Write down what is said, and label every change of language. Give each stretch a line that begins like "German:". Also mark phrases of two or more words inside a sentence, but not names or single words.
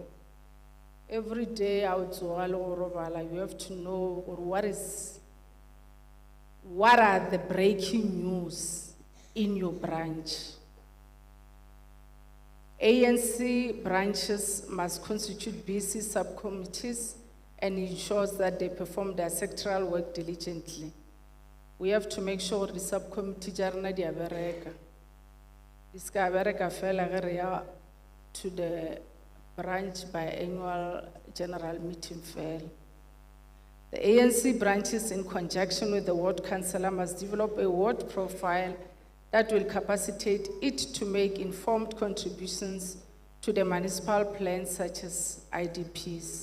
English: Every day out you have to know what are the breaking news in your branch. ANC branches must constitute BC subcommittees and ensures that they perform their sectoral work diligently. We have to make sure the subcommittee
Northern Sotho: jarna di abereka. Diska abereka fela ge re ya
English: to the branch biannual general meeting
Northern Sotho: fela.
English: The ANC branches, in conjunction with the ward councillor, must develop a ward profile that will capacitate it to make informed contributions to the municipal plans such as IDPs.